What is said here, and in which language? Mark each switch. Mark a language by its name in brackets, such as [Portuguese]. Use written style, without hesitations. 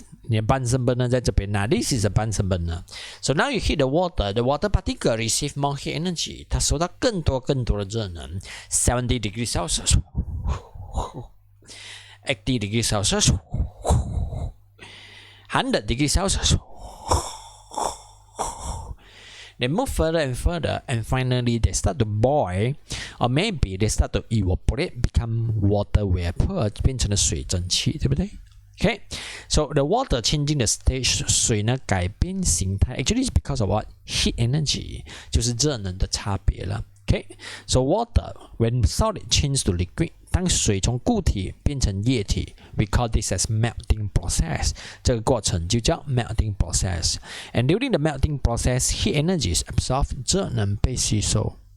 [Chinese] 你的 [English] Bunsen burner 在这边 This is a Bunsen burner So now you heat the water particle receive more heat energy [Chinese] 它收到更多的热能 [English] 70 degrees Celsius 80 degrees Celsius 100 degrees Celsius They move further and further and finally they start to boil or maybe they start to evaporate, become water vapor， [Chinese] 变成了水蒸气，对不对？ [English] Okay, so the water changing the stage， [Chinese] 水呢改变形态 [English] ，actually is because of what? Heat energy， [Chinese] 就是热能的差别了。 [English] Okay, so water when solid change to liquid， [Chinese] 当水从固体变成液体 [English] ，we call this as melting process， [Chinese] 这个过程就叫 [English] melting process。 And during the melting process, heat energy is absorbed， [Chinese] 热能被吸收。